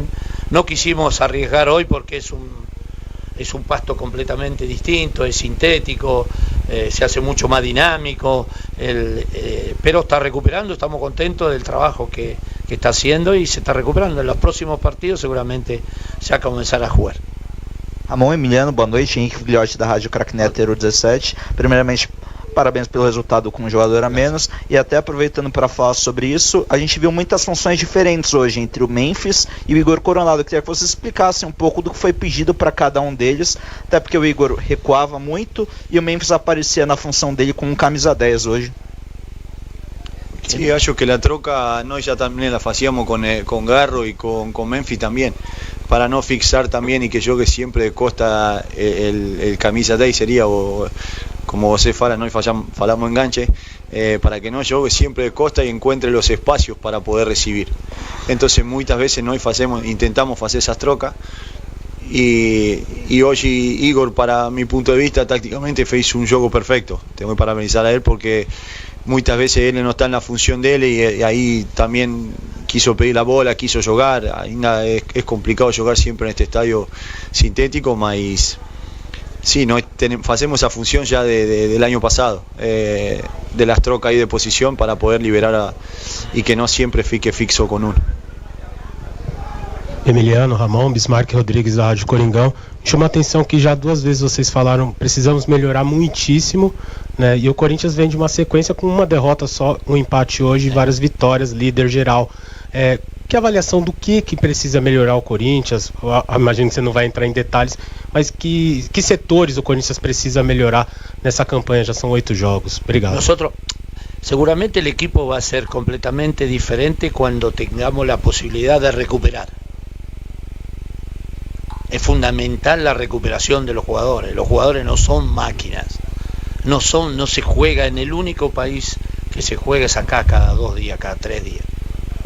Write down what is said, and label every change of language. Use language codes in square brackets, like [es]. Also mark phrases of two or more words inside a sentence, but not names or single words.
[es] No quisimos arriesgar hoy porque es un pasto completamente distinto, es sintético, se hace mucho más dinámico, pero está recuperando, estamos contentos del trabajo que está haciendo y se está recuperando. En los próximos partidos seguramente se va a comenzar a jugar. [pt] Ramon, Emiliano, boa noite. Henrique Filhote da Rádio Cracknet 17. Primeiramente, parabéns pelo resultado com um jogador a menos. E até aproveitando para falar sobre isso, a gente viu muitas funções diferentes hoje entre o Memphis e o Igor Coronado. Eu queria que vocês explicassem um pouco do que foi pedido para cada um deles, até porque o Igor recuava muito e o Memphis aparecia na função dele com um camisa 10 hoje. [es] Sí, [pt] acho que [es] la troca no ya también la hacíamos con Garro y con Memphis también, para no fixar también y que yo que siempre de Costa el camisa 10 sería, o como [pt] vos fala, [es] no falamos enganche, para que no jogue siempre de Costa y encuentre los espacios para poder recibir. Entonces muchas veces no intentamos hacer esas trocas y hoy Igor, para mi punto de vista, tácticamente hizo un juego perfecto. Tengo que parabenizar a él porque muchas veces él no está en la función de él y ahí también quiso pedir la bola, quiso jugar. Es complicado jugar siempre en este estadio sintético, mas sí, hacemos esa función ya del año pasado, de las trocas ahí de posición para poder liberar y que no siempre [pt] fique fixo [es] con uno. [pt] Emiliano, Ramon, Bismarck Rodrigues da Rádio Coringão. Chama a atenção que já 2 vezes vocês falaram, precisamos melhorar muitíssimo, né? E o Corinthians vem de uma sequência com uma derrota só, um empate hoje e várias vitórias, líder geral. Que avaliação do que precisa melhorar o Corinthians? Eu imagino que você não vai entrar em detalhes, mas que setores o Corinthians precisa melhorar nessa campanha? Já são 8 jogos. Obrigado. [es] Seguramente el equipo va a ser completamente diferente cuando tengamos la posibilidad de recuperar. Es fundamental la recuperación de los jugadores. Los jugadores no son máquinas. No se juega en el único país que se juega es acá cada 2 días, cada 3 días.